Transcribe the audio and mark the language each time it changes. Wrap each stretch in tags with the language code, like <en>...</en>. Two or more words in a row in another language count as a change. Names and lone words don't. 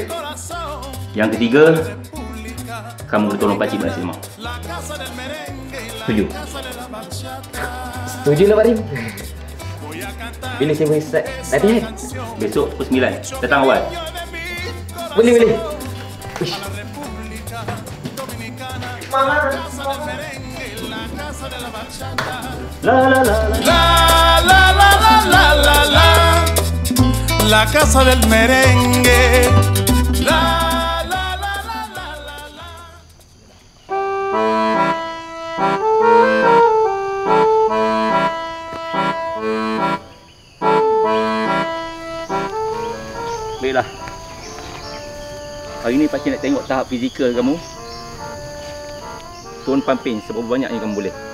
<ms>Yang ketiga, kamu boleh tolong pakcik balas lemak. Setuju? Setuju lah Pak Rahim. Bila saya boleh start latihan? Besok pukul 9, datang awal. Boleh.</ms> <es>La casa del merengue. La la la la la la la.</es> <ms>Baiklah. Hari ni pakcik nak tengok tahap fizikal kamu. Tuan pumping seberapa banyak yang kamu boleh.</ms>